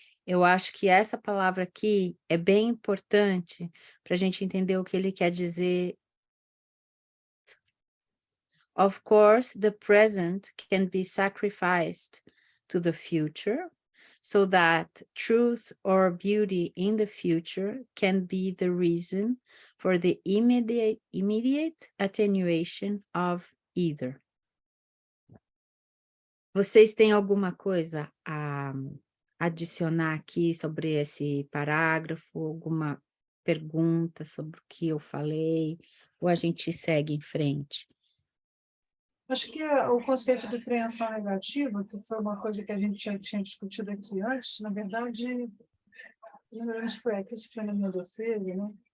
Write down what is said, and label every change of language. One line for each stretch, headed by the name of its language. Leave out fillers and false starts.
Portuguese: Eu acho que essa palavra aqui é bem importante para a gente entender o que ele quer dizer.
English: Of course, the present can be sacrificed to the future so that truth or beauty in the future can be the reason for the immediate attenuation of either.
Portuguese: Vocês têm alguma coisa a adicionar aqui sobre esse parágrafo? Alguma pergunta sobre o que eu falei? Ou a gente segue em frente? Acho que o conceito de preensão negativa, que foi uma coisa que a gente já tinha discutido aqui antes, na verdade, não lembro se foi aqui, se foi na minha defesa, né?